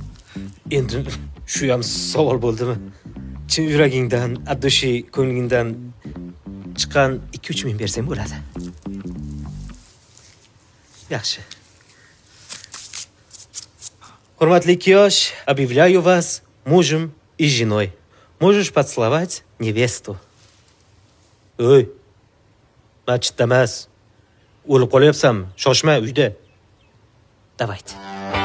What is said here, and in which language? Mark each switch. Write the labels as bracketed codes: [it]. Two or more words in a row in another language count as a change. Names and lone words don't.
[uz] Endi shu ham savol bo'ldimi? Chin yuragingdan, addushi ko'nglingdan chiqqan 2-3 ming bersang bo'ladi. Yaxshi. Hurmatli kiyosh, [ru] объявляю вас мужем и женой. Можешь поцеловать невесту. [uz] Oy. Masjidda emas. O'lib qolyapsanmi? Shoshma uyda. [ru] Давайте.